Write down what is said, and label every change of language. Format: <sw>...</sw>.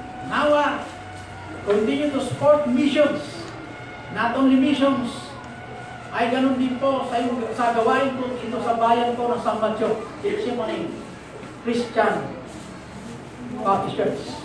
<en>Nawa, continue to support missions. Not only missions,</en> <tl>ay ganun din po sa gawain ko dito sa bayan ko ng San Mateo.</tl> <en>It's yung Christian Baptist Church.</en>